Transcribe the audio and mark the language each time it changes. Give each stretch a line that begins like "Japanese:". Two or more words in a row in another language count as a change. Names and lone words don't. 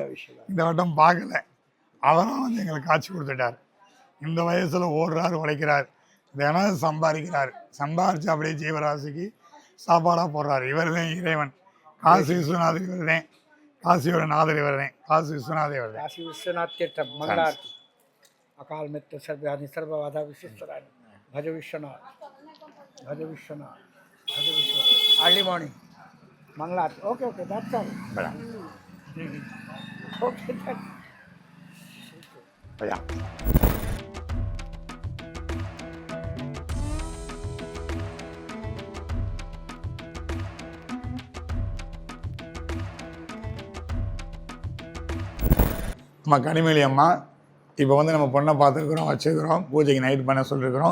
Tamil: இந்த வட்டம் பார்க்கல, அவரும் வந்து எங்களுக்கு காட்சி கொடுத்துட்டார். இந்த வயசில் ஓடுறார், உழைக்கிறார், தினம் சம்பாதிக்கிறார். சம்பாரித்து அப்படியே ஜீவராசிக்கு சாப்பாடாக போடுறார். இவர் தான் இறைவன். காசி விஸ்வநாதர் இவர் தான். காசியோட நாதர் இவர் தான். காசி விஸ்வநாதர் இவர் தான். காசி விஸ்வநாத் தீர்த்தம்
Sanskrit: मंगलारती अकाल मृत्यु सर्वहानि सर्वबाधा विशिष्टराणि भज विश्वनाथ भज विश्वनाथ भज विश्वनाथ
English: early morning
Sanskrit: मंगलारती.
English: okay okay that's all. ओके
Tamil: भैया நம்ம கனிமொழி அம்மா இப்போ வந்து நம்ம பொண்ணை பார்த்துருக்குறோம், வச்சுருக்கிறோம், பூஜைக்கு நைட் பண்ண சொல்லியிருக்கிறோம்.